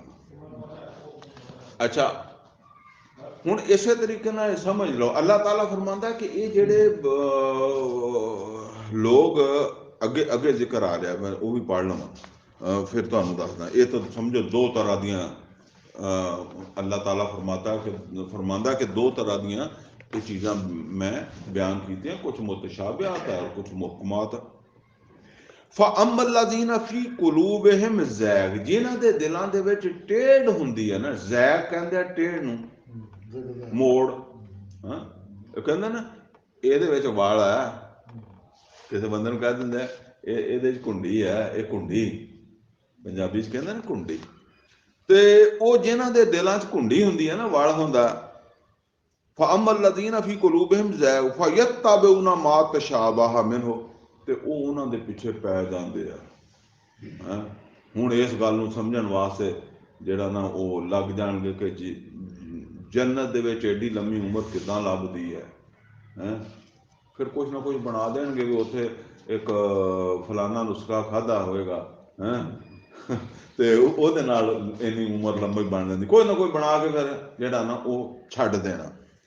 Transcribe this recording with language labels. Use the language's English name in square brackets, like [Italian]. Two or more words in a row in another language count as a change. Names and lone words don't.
[Punjabi] ਅੱਛਾ, ਹੁਣ ਇਸੇ ਤਰੀਕੇ ਨਾਲ ਸਮਝ ਲਓ, ਅੱਲਾਹ ਤਾਲਾ ਫਰਮਾਉਂਦਾ ਕਿ ਇਹ ਜਿਹੜੇ ਲੋਕ ਅੱਗੇ ਜ਼ਿਕਰ ਆ ਰਿਹਾ, ਮੈਂ ਉਹ ਵੀ ਪੜ੍ਹ ਲਵਾਂ ਫਿਰ ਤੁਹਾਨੂੰ ਦੱਸਦਾ। ਇਹ ਤਾਂ ਸਮਝੋ ਦੋ ਤਰ੍ਹਾਂ ਦੀਆਂ ਅੱਲਾਹ ਤਾਲਾ ਫਰਮਾਉਂਦਾ ਕਿ ਦੋ ਤਰ੍ਹਾਂ ਦੀਆਂ ਇਹ ਚੀਜ਼ਾਂ ਮੈਂ ਬਿਆਨ ਕੀਤੀਆਂ, ਕੁਛ ਮੁਤਸ਼ਾਬਿਹਾਤ ਹੈ ਔਰ ਕੁਛ ਮੁਹਕਮਾਤ। [Arabic] فَأَمَّا الَّذِينَ فِي قُلُوبِهِمْ زَيْغٌ, [Punjabi] ਜਿਨ੍ਹਾਂ ਦੇ ਦਿਲਾਂ ਦੇ ਵਿੱਚ ਟੇਢ ਹੁੰਦੀ ਹੈ ਨਾ, ਜ਼ੈਗ ਕਹਿੰਦੇ ਆ ਟੇਢ ਨੂੰ, ਮੋੜ ਹਾਂ, ਉਹ ਕਹਿੰਦਾ ਨਾ ਇਹਦੇ ਵਿੱਚ ਵਾਲ ਆ, ਕਿਸੇ ਬੰਦੇ ਨੂੰ ਕਹਿ ਦਿੰਦਾ ਇਹਦੇ 'ਚ ਕੁੰਡੀ ਹੈ, ਇਹ ਕੁੰਡੀ ਪੰਜਾਬੀ 'ਚ ਕਹਿੰਦੇ ਨਾ ਕੁੰਡੀ। ਤੇ ਉਹ ਜਿਨ੍ਹਾਂ ਦੇ ਦਿਲਾਂ 'ਚ ਕੁੰਡੀ ਹੁੰਦੀ ਹੈ ਨਾ, ਵਲ ਹੁੰਦਾ, [Arabic] فَأَمَّا الَّذِينَ فِي قُلُوبِهِمْ زَيْغٌ فَيَتَّبِعُونَ مَا تَشَابَهَ مِنْهُ, [Punjabi] ਤੇ ਉਹ ਉਹਨਾਂ ਦੇ ਪਿੱਛੇ ਪੈ ਜਾਂਦੇ ਆ। ਹੁਣ ਇਸ ਗੱਲ ਨੂੰ ਸਮਝਣ ਵਾਸਤੇ ਜਿਹੜਾ ਨਾ ਉਹ ਲੱਗ ਜਾਣਗੇ ਕਿ ਜੰਨਤ ਦੇ ਵਿੱਚ ਐਡੀ ਲੰਮੀ ਉਮਰ ਕਿੱਦਾਂ ਲੱਭਦੀ ਹੈ ਫਿਰ ਕੁਛ ਨਾ ਕੁਛ ਬਣਾ ਦੇਣਗੇ ਵੀ ਉੱਥੇ ਇੱਕ ਫਲਾਨਾ ਨੁਸਖਾ ਖਾਧਾ ਹੋਵੇਗਾ ਤੇ ਉਹਦੇ ਨਾਲ ਇੰਨੀ ਉਮਰ ਲੰਬੀ ਬਣ ਜਾਂਦੀ, ਕੋਈ ਨਾ ਕੋਈ ਬਣਾ ਕੇ ਫਿਰ ਜਿਹੜਾ ਨਾ ਉਹ ਛੱਡ ਦੇਣਾ।